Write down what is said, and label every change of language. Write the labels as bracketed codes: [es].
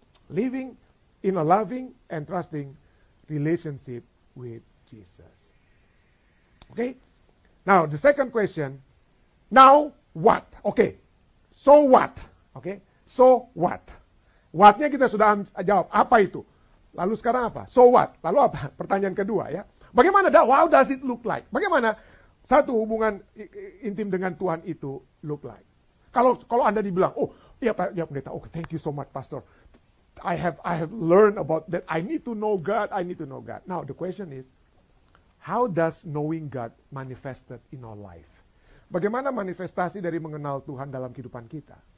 [en] Living in a loving and trusting relationship with Jesus. Okay? Now, the second question, now what? Okay. So what? Okay? So what? [id] What-nya kita sudah jawab. Apa itu? Lalu sekarang apa? [en] So what? [id] Lalu apa? Pertanyaan kedua ya. Bagaimana? [en] How does it look like? [id] Bagaimana satu hubungan intim dengan Tuhan itu [en] look like? [id] Kalau Anda dibilang, oh, ya pendeta, oh, [en] thank you so much, Pastor. I have learned about that. I need to know God. Now, the question is, how does knowing God manifested in our life? [id] Bagaimana manifestasi dari mengenal Tuhan dalam kehidupan kita?